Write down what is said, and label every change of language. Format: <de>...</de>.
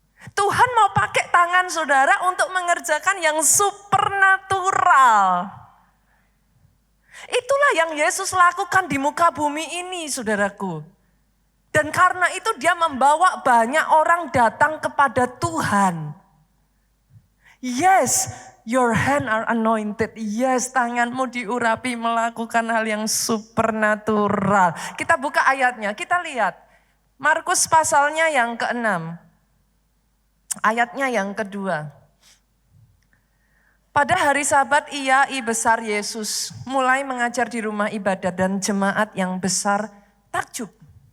<id>Tuhan mau pakai tangan saudara untuk mengerjakan yang supernatural. Itulah yang Yesus lakukan di muka bumi ini saudaraku. Dan karena itu dia membawa banyak orang datang kepada Tuhan.</id> <en>Yes, your hand are anointed.</en> <id>Yes, tanganmu diurapi melakukan hal yang supernatural. Kita buka ayatnya, kita lihat. Markus pasalnya yang ke-6. Ayatnya yang kedua. Pada hari Sabat besar Yesus mulai mengajar di rumah ibadat dan jemaat yang besar takjub.</id>